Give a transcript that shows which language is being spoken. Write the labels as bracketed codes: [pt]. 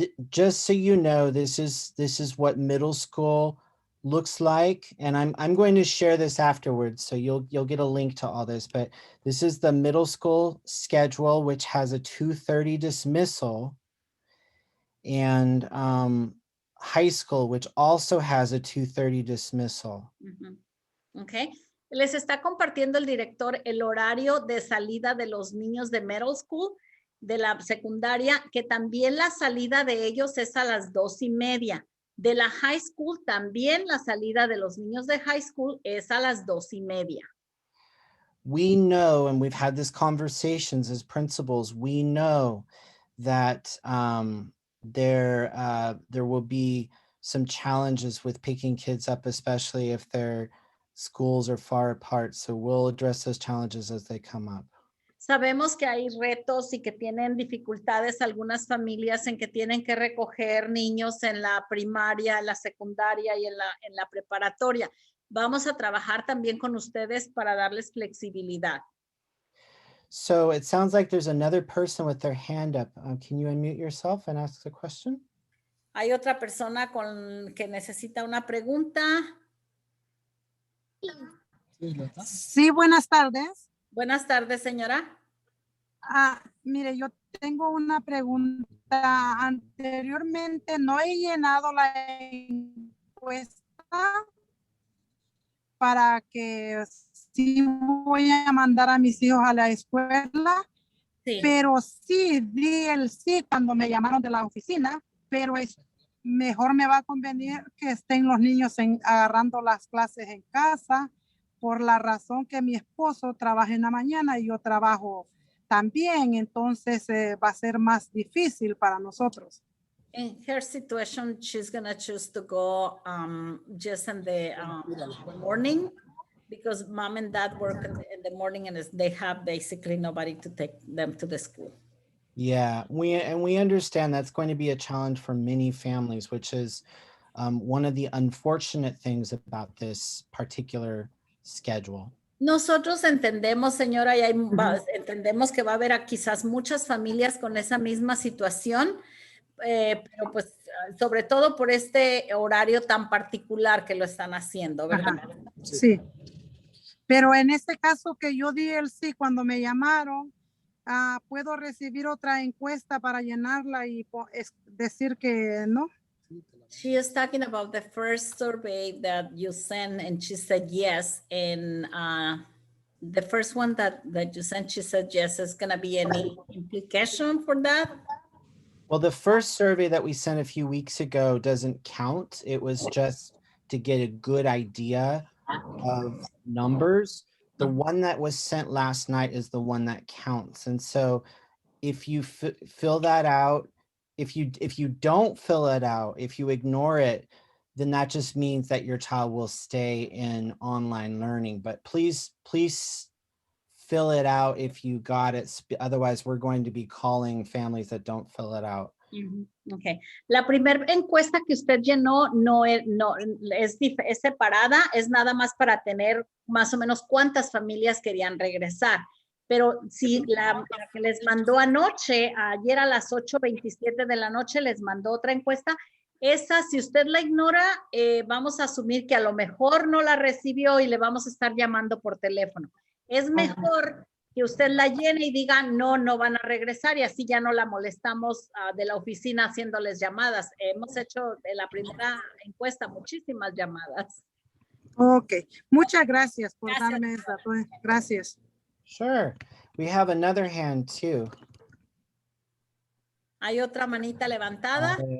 [en] Just so you know, this is what middle school looks like, and I'm going to share this afterwards, so you'll get a link to all this, but this is the middle school schedule, which has a 2:30 dismissal, and high school, which also has a 2:30 dismissal. Okay. [es] Les está compartiendo el director el horario de salida de los niños de middle school, de la secundaria, que también la salida de ellos es a las 2:30. De la high school también la salida de los niños de high school es a las 2:30. [en] We know, and we've had these conversations as principals, we know that there will be some challenges with picking kids up, especially if their schools are far apart. So we'll address those challenges as they come up. [es] Sabemos que hay retos y que tienen dificultades algunas familias en que tienen que recoger niños en la primaria, en la secundaria y en la preparatoria. Vamos a trabajar también con ustedes para darles flexibilidad. [en] So it sounds like there's another person with their hand up. Can you unmute yourself and ask the question? [es] Hay otra persona que necesita una pregunta. Sí, buenas tardes. Buenas tardes, señora. Mire, yo tengo una pregunta. Anteriormente no he llenado la encuesta para que sí voy a mandar a mis hijos a la escuela, Sí. pero sí di el sí cuando me llamaron de la oficina, pero mejor me va a convenir que estén los niños agarrando las clases en casa, por la razón que mi esposo trabaja en la mañana y yo trabajo también, entonces va a ser más difícil para nosotros. [en] In her situation, she's going to choose to go just in the morning because mom and dad work in the morning and they have basically nobody to take them to the school. Yeah, we understand that's going to be a challenge for many families, which is one of the unfortunate things about this particular schedule. [es] Nosotros entendemos, señora, y entendemos que va a haber quizás muchas familias con esa misma situación, pero pues sobre todo por este horario tan particular que lo están haciendo, ¿verdad? Ajá. Sí, pero en este caso que yo di el sí cuando me llamaron, ¿puedo recibir otra encuesta para llenarla y decir que no? [en] She is talking about the first survey that you sent and she said yes. And the first one that you sent, she said yes. Is going to be any implication for that? Well, the first survey that we sent a few weeks ago doesn't count. It was just to get a good idea of numbers. The one that was sent last night is the one that counts. And so if you fill that out, if you don't fill it out, if you ignore it, then that just means that your child will stay in online learning. But please fill it out if you got it. Otherwise, we're going to be calling families that don't fill it out. Okay. [es] La primera encuesta que usted llenó no es separada, es nada más para tener más o menos cuántas familias querían regresar. Pero si la que les mandó anoche, ayer a las 8:27 de la noche, les mandó otra encuesta, esa, si usted la ignora, vamos a asumir que a lo mejor no la recibió y le vamos a estar llamando por teléfono. Es mejor que usted la llene y diga, no van a regresar y así ya no la molestamos de la oficina haciéndoles llamadas. Hemos hecho de la primera encuesta muchísimas llamadas. Ok, muchas gracias por darme esa. Gracias. [en] Sure. We have another hand too. [es] ¿Hay otra manita levantada?